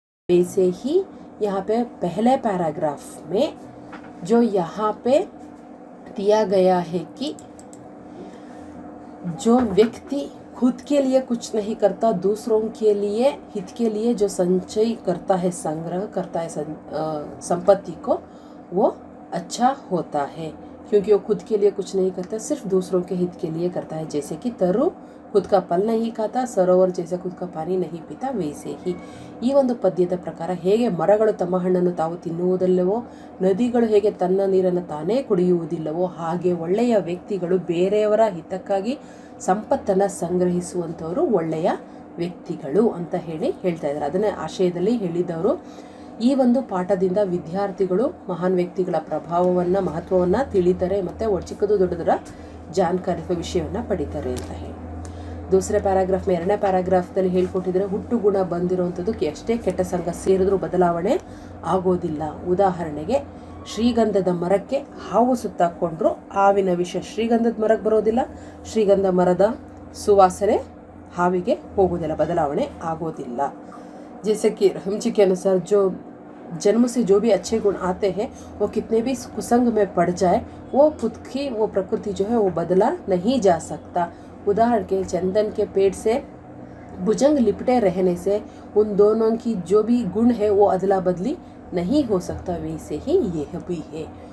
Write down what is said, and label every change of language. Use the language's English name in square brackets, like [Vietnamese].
[Hindi] वैसे ही यहाँ पे पहले पैराग्राफ में जो यहाँ पे दिया गया है कि जो व्यक्ति खुद के लिए कुछ नहीं करता, दूसरों के लिए हित के लिए जो संचय करता है, संग्रह करता है संपत्ति को, वो अच्छा होता है, क्योंकि वो खुद के लिए कुछ नहीं करता, सिर्फ दूसरों के हित के लिए करता है. जैसे कि तरु खुद का फल नहीं खाता, सरोवर जैसे खुद का पानी नहीं पीता, वैसे ही. [Kannada] ಈ ಒಂದು ಪದ್ಯದ ಪ್ರಕಾರ ಹೇಗೆ ಮರಗಳು ತಮ್ಮ ಹಣ್ಣನ್ನು ತಾವು ತಿನ್ನುವುದಿಲ್ಲವೋ, ನದಿಗಳು ಹೇಗೆ ತನ್ನ ನೀರನ್ನು ತಾನೇ ಕುಡಿಯುವುದಿಲ್ಲವೋ, ಹಾಗೆ ಒಳ್ಳೆಯ ವ್ಯಕ್ತಿಗಳು ಬೇರೆಯವರ ಹಿತಕ್ಕಾಗಿ ಸಂಪತ್ತನ್ನು ಸಂಗ್ರಹಿಸುವಂಥವರು ಒಳ್ಳೆಯ ವ್ಯಕ್ತಿಗಳು ಅಂತ ಹೇಳ್ತಾ ಇದ್ದಾರೆ. ಅದನ್ನೇ ಆಶಯದಲ್ಲಿ ಹೇಳಿದವರು. ಈ ಒಂದು ಪಾಠದಿಂದ ವಿದ್ಯಾರ್ಥಿಗಳು ಮಹಾನ್ ವ್ಯಕ್ತಿಗಳ ಪ್ರಭಾವವನ್ನು, ಮಹತ್ವವನ್ನು ತಿಳಿತಾರೆ, ಮತ್ತು ಚಿಕ್ಕದು ದೊಡ್ಡದರ ಜಾನಕಾರಿ ವಿಷಯವನ್ನು ಪಡಿತಾರೆ ಅಂತ ಹೇಳಿ. [Hindi] दूसरे पैराग्राफ में [Kannada] ಎರಡನೇ ಪ್ಯಾರಾಗ್ರಾಫ್ದಲ್ಲಿ ಹೇಳ್ಕೊಟ್ಟಿದ್ರೆ ಹುಟ್ಟು ಗುಣ ಬಂದಿರೋವಂಥದ್ದು ಎಷ್ಟೇ ಕೆಟ್ಟ ಸಂಘ ಸೇರಿದ್ರೂ ಬದಲಾವಣೆ ಆಗೋದಿಲ್ಲ. ಉದಾಹರಣೆಗೆ ಶ್ರೀಗಂಧದ ಮರಕ್ಕೆ ಹಾವು ಸುತ್ತಾಕೊಂಡ್ರು ಹಾವಿನ ವಿಷ ಶ್ರೀಗಂಧದ ಮರಕ್ಕೆ ಬರೋದಿಲ್ಲ, ಶ್ರೀಗಂಧ ಮರದ ಸುವಾಸನೆ ಹಾವಿಗೆ ಹೋಗೋದಿಲ್ಲ, ಬದಲಾವಣೆ ಆಗೋದಿಲ್ಲ। [Hindi] जैसे कि रहम जी के अनुसार जो जन्म से जो भी अच्छे गुण आते हैं वो कितने भी कुसंग में पड़ जाए वो खुद की वो प्रकृति जो है वो बदला नहीं जा सकता। उदाहरण के चंदन के पेड़ से भुजंग लिपटे रहने से उन दोनों की जो भी गुण है वो अदला बदली नहीं हो सकता, वैसे ही यह भी है।